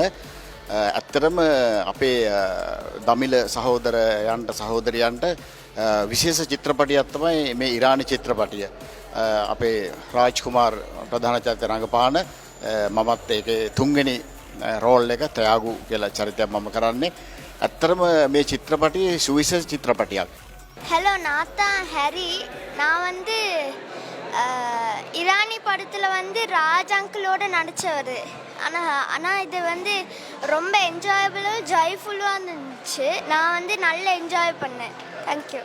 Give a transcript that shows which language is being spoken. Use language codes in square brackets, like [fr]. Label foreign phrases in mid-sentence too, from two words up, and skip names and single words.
[si] ඇත්තටම අපේ දමිළ සහෝදරයන්ට සහෝදරියන්ට විශේෂ චිත්‍රපටියක් තමයි මේ ඉරානි චිත්‍රපටිය. අපේ රාජ්කුමාර් ප්‍රධාන චරිත රංගපාන, මමත් ඒකේ තුන්වෙනි රෝල් එක තයාගු කියලා චරිතයක් මම කරන්නේ. ඇත්තටම මේ චිත්‍රපටියේ සුවිශේෂ චිත්‍රපටියක්. [ta] ஹலோ, நான் ஹரி. நான் வந்து இரானி படத்தில் வந்து ராஜ் அங்கிளோட நடித்தவர். ஆனால் இது வந்து ரொம்ப என்ஜாயபிளாக ஜாய்ஃபுல்லாக இருந்துச்சு. நான் வந்து நல்லா என்ஜாய் பண்ணேன். தேங்க்யூ.